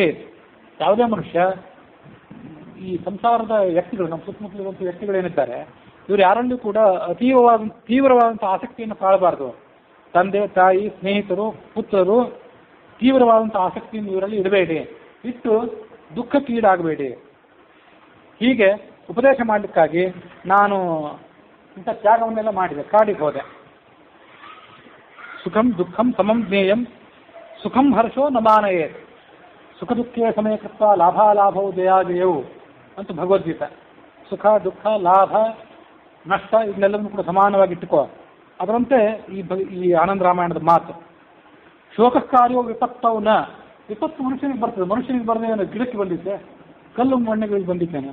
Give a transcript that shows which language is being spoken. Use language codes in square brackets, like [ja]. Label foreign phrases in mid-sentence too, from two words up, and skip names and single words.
[kn] ಯಾವುದೇ ಮನುಷ್ಯ ಈ ಸಂಸಾರದ ವ್ಯಕ್ತಿಗಳು, ನಮ್ಮ ಸುತ್ತಮುತ್ತಲಿರುವಂಥ ವ್ಯಕ್ತಿಗಳೇನಿದ್ದಾರೆ ಇವರು ಯಾರಲ್ಲೂ ಕೂಡ ತೀವ್ರವಾದಂಥ ಆಸಕ್ತಿಯನ್ನು ತಾಳಬಾರ್ದು. ತಂದೆ ತಾಯಿ ಸ್ನೇಹಿತರು ಪುತ್ರರು ತೀವ್ರವಾದಂಥ ಆಸಕ್ತಿಯನ್ನು ಇವರಲ್ಲಿ ಇಡಬೇಡಿ, ಇಟ್ಟು ದುಃಖಕ್ಕೀಡಾಗಬೇಡಿ. ಹೀಗೆ ಉಪದೇಶ ಮಾಡಲಿಕ್ಕಾಗಿ ನಾನು ಇಂಥ ತ್ಯಾಗವನ್ನೆಲ್ಲ ಮಾಡಿದೆ, ಕಾಡಿಗೆ ಹೋದೆ. [sa] ಸುಖಂ ದುಃಖಂ ಸಮಂ ಜ್ಞೇಯಂ ಸುಖಂ ಹರ್ಷೋ ನಮಾನಯೇ ಸುಖ ದುಃಖೇ ಸಮಯ ಕೃತ್ವ ಲಾಭಾಲಾಭವು ಜಯಾಜಯವು [kn] ಅಂತ ಭಗವದ್ಗೀತೆ. ಸುಖ ದುಃಖ ಲಾಭ ನಷ್ಟ ಇದನ್ನೆಲ್ಲವನ್ನೂ ಕೂಡ ಸಮಾನವಾಗಿ ಇಟ್ಟುಕೋ. ಅದರಂತೆ ಈ ಆನಂದ ರಾಮಾಯಣದ ಮಾತು. ಶೋಕಕಾರ್ಯೋ ವಿಪತ್ತವನ್ನ, ವಿಪತ್ತು ಮನುಷ್ಯನಿಗೆ ಬರ್ತದೆ. ಮನುಷ್ಯನಿಗೆ ಬರದೆ ಗಿಡಕ್ಕೆ ಬಂದಿದ್ದೆ, ಕಲ್ಲು ಮಣ್ಣಿಗೆ ಬಂದಿದ್ದೇನೆ.